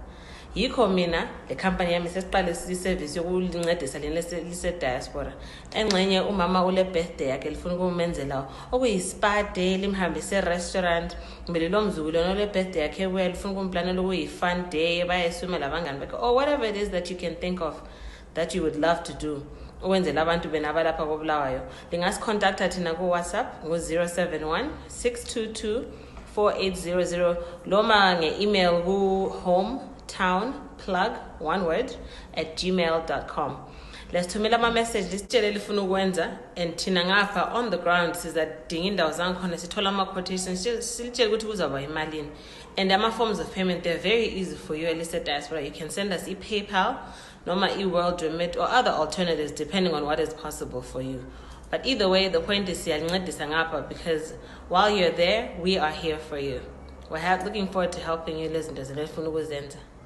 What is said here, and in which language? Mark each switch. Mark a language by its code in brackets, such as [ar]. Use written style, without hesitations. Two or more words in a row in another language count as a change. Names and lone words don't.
[nd] Yikho mina le company yami sesiqalisa iservice yokulincedisa lena lise diaspora. Engxenye umama ule birthday yakhe lifuna ukumenzela okuyi-spa day, limhambise restaurant, kumbe lo mzukulu le birthday yakhe well lifuna ukumplanela okuyi-fun day, bayayiswima labangani bakhe, [en] or whatever it is that you can think of that you would love to do. [nd] Ukwenzela abantu bena abalapha koBulawayo. Lingasicontacta thina ku WhatsApp ngo 071-622-4800 noma nge-email ku hometownplug, [en] one word, @gmail.com. [nd] Lesithumela ama-message lisitshele lifuna ukwenza and thina ngapha [en] on the ground [nd] sizadinga indawo zankhona sithola ama-quotations silitshele ukuthi kuzawuba imalini. [en] And ama-forms of payment, they're very easy for you at least at diaspora. You can send us PayPal, noma World Remit, or other alternatives depending on what is possible for you. But either way, the point is because while you're there, we are here for you. We're looking forward to helping you listen to the.